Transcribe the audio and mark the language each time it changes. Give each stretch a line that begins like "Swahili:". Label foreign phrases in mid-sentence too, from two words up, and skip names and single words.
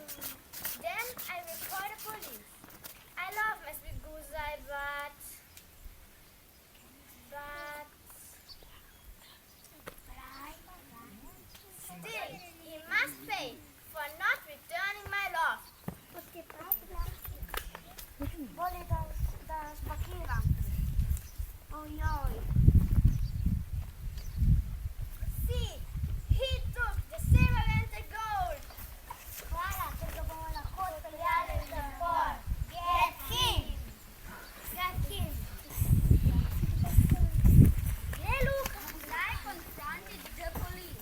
English: Then I will call the police. I love my sweet Guzaj, but still he must pay for not returning my love.
Slovenian: Bolje da spakiram. Ojoj.
English: See, he took the silver and the gold.
Slovenian: Hvala, ker ga bomo lahko odpeljali v zapor.
English: Get him! Look, Guzaj confronted the police.